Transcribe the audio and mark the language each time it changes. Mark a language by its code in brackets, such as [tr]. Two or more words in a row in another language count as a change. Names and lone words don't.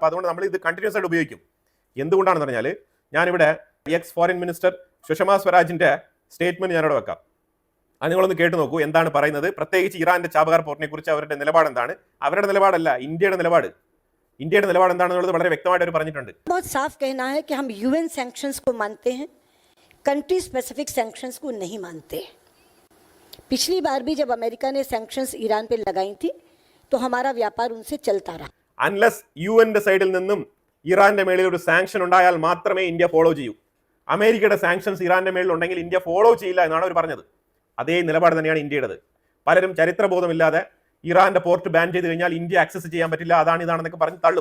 [ml] അപ്പോൾ അതുകൊണ്ട് നമ്മൾ ഇത് കണ്ടിന്യൂസ് ആയിട്ട് ഉപയോഗിക്കും. എന്തുകൊണ്ടാണെന്ന് പറഞ്ഞാൽ ഞാനിവിടെ [en] ex foreign minister [ml] സുഷമ സ്വരാജിന്റെ സ്റ്റേറ്റ്മെന്റ് ഞാനിവിടെ വെക്കാം. അത് നിങ്ങളൊന്ന് കേട്ടു നോക്കൂ എന്താണ് പറയുന്നത്. പ്രത്യേകിച്ച് ഇറാന്റെ ചാബഹാർ പോർട്ടിനെ കുറിച്ച് അവരുടെ നിലപാട് എന്താണ്. അവരുടെ നിലപാടല്ല, ഇന്ത്യയുടെ നിലപാട്. ഇന്ത്യയുടെ നിലപാട് എന്താണെന്നുള്ളത് വളരെ വ്യക്തമായിട്ട് അവർ പറഞ്ഞിട്ടുണ്ട്. [hi] बहुत साफ कहना है कि हम [en] UN sanctions [hi] को मानते हैं, [en] country specific sanctions [hi] को नहीं मानते. पिछली बार भी जब अमेरिका ने सैंक्शंस ईरान पे लगाई थी तो हमारा व्यापार उनसे चलता रहा. [ml] അൺലെസ് യുഎന്റെ സൈഡിൽ നിന്നും ഇറാന്റെ മേളിൽ ഒരു സാങ്ഷൻ ഉണ്ടായാൽ മാത്രമേ ഇന്ത്യ ഫോളോ ചെയ്യൂ. അമേരിക്കയുടെ സാങ്ഷൻസ് ഇറാന്റെ മേളിൽ ഉണ്ടെങ്കിൽ ഇന്ത്യ ഫോളോ ചെയ്യില്ല എന്നാണ് അവർ പറഞ്ഞത്. അതേ നിലപാട് തന്നെയാണ് ഇന്ത്യയുടേത്. പലരും ചരിത്രബോധമില്ലാതെ ഇറാന്റെ [en] port ban [ml] ചെയ്ത് കഴിഞ്ഞാൽ ഇന്ത്യ ആക്സസ് ചെയ്യാൻ പറ്റില്ല, അതാണ് ഇതാണെന്നൊക്കെ പറഞ്ഞ് തള്ളും.